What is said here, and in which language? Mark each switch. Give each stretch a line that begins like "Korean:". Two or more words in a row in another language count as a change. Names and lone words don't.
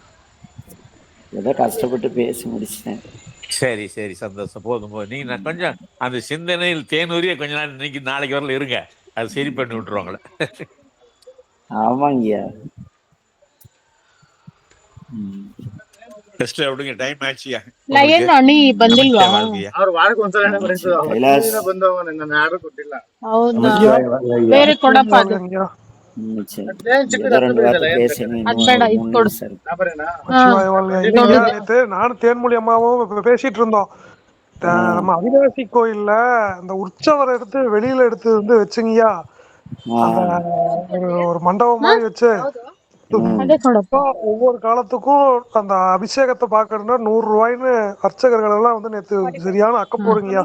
Tamil: ஏதோ கஷ்டப்பட்டு பேசி முடிச்சிட்டேன். சரி சரி, சந்தோஷம். போதும் நீங்க கொஞ்சம் அந்த சிந்தனையில் தேனூரிய கொஞ்ச நாள் இன்னைக்கு நாளைக்கு வரல இருங்க, அது சரி பண்ணி விட்டுருவாங்களே. ஆமாங்கய்யா. டெஸ்ட் அப்படிங்க டைம் ஆச்சியா.
Kannada: ಲಯನ್ ಅಣಿ ಬಂದಿಲ್ವಾ? ಅವ್ರು ವಾರಕ್ಕೆ ಒಂದ್ಸಲ ನನ್ನ ಯಾರು ಕೊಟ್ಟಿಲ್ಲ. ಹೌದಾ? ಬೇರೆ ಕೊಡಪ್ಪ ಅದು.
Tamil: நானும் தேன்மொழி அம்மாவும் பேசிட்டு இருந்தோம். நம்ம அவினாசி கோயில்ல அந்த உற்சவரை எடுத்து வெளியில எடுத்து வந்து வச்சுங்கய்யா, ஒரு மண்டபம் மாதிரி வச்சு ஒவ்வொரு காலத்துக்கும் அந்த அபிஷேகத்தை பாக்கணும்னா 100 ரூபாய்ன்னு அர்ச்சகர்கள் எல்லாம் வந்து நேற்று சரியான அக்க போடுங்கய்யா.